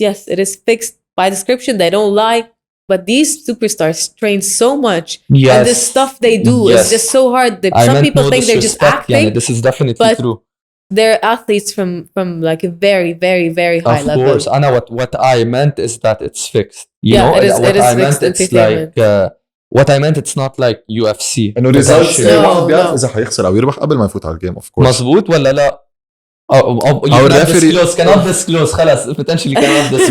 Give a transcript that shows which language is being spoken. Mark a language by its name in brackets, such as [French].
[English] Yes, it is fixed by description. They don't lie. But these superstars train so much, and the stuff they do is just so hard. Some people think they're just acting. This is definitely true. They're athletes from like a very, very, very high level. Of course, Anna. What I meant is that it's fixed. It is fixed entertainment. What I meant, it's not like UFC. [Arabic] انه [English] results [Arabic] الواحد بيعرف اذا حيخسر او يربح قبل ما يفوت على الجيم. [English] Of course. [Arabic] مظبوط ولا لا؟ [English] Our referee cannot disclose [Arabic] خلاص [English] potentially cannot disclose.